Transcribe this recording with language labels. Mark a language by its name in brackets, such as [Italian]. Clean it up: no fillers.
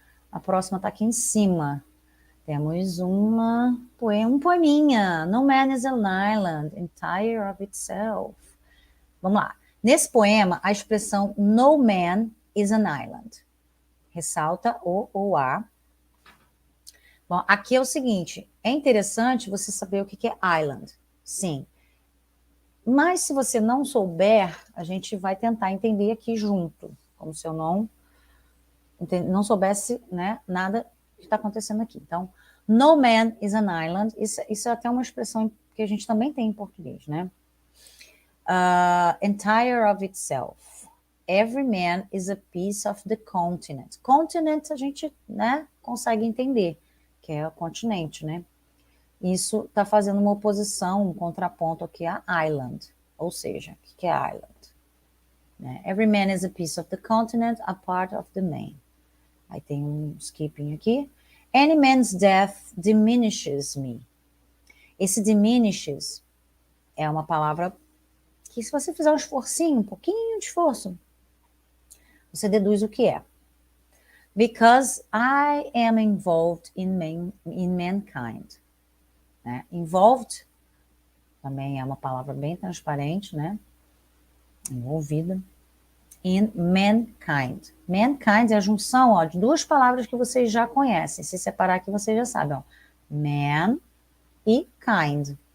[Portuguese] A próxima está aqui em cima. Temos um poeminha. [English] No man is an island, entire of itself. [Portuguese] Vamos lá. Nesse poema, a expressão [English] no man is an island. [Portuguese] Ressalta o ou a. Bom, aqui é o seguinte, é interessante você saber o que é island. Sim. Mas se você não souber, a gente vai tentar entender aqui junto. Como se eu não soubesse, né, nada que está acontecendo aqui. Então, [English] no man is an island, [Portuguese] isso é até uma expressão que a gente também tem em português, né? [English] Entire of itself. Every man is a piece of the continent. [Portuguese] Continent a gente, né, consegue entender, que é o continente, né? Isso está fazendo uma oposição, um contraponto aqui a island. Ou seja, o que é island? Né? [English] Every man is a piece of the continent, a part of the man. [Portuguese] Aí tem um skipping aqui. [English] Any man's death diminishes me. [Portuguese] Esse diminishes é uma palavra que, se você fizer um esforcinho, um pouquinho de esforço, você deduz o que é. [English] Because I am involved in mankind. [Portuguese] Né? Involved também é uma palavra bem transparente, né? Envolvida. [English] In mankind. [Portuguese] Mankind é a junção, ó, de duas palavras que vocês já conhecem. Se separar aqui, vocês já sabem. Ó. Man e kind.